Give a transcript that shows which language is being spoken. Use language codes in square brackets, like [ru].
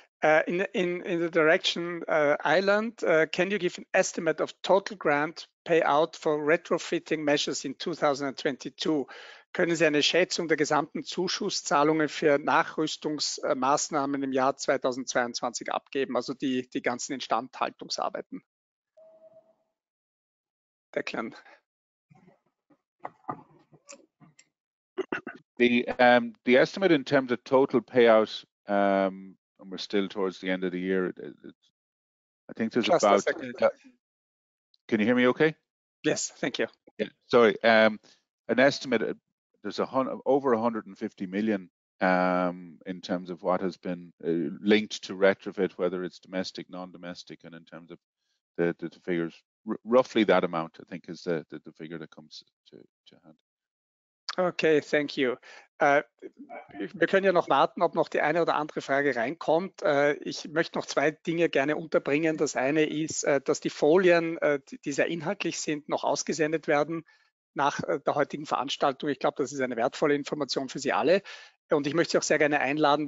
[en] In the direction Ireland, can you give an estimate of total grant payout for retrofitting measures in 2022? [de] Können Sie eine Schätzung der gesamten Zuschusszahlungen für Nachrüstungsmaßnahmen im Jahr 2022 abgeben, also die ganzen Instandhaltungsarbeiten? [en] Declan. The estimate in terms of total payout, and we're still towards the end of the year, I think there's Just about. Can you hear me okay? Yes, thank you. Yeah, sorry. An estimate, there's over 150 million in terms of what has been linked to retrofit, whether it's domestic, non-domestic, and in terms of the figures, roughly that amount, I think, is the figure that comes to hand. Okay, thank you. [de] Wir können ja noch warten, ob noch die eine oder andere Frage reinkommt. Ich möchte noch zwei Dinge gerne unterbringen. Das eine ist, dass die Folien, die sehr inhaltlich sind, noch ausgesendet werden nach der heutigen Veranstaltung. Ich glaube, das ist eine wertvolle Information für Sie alle. Und ich möchte Sie auch sehr gerne einladen.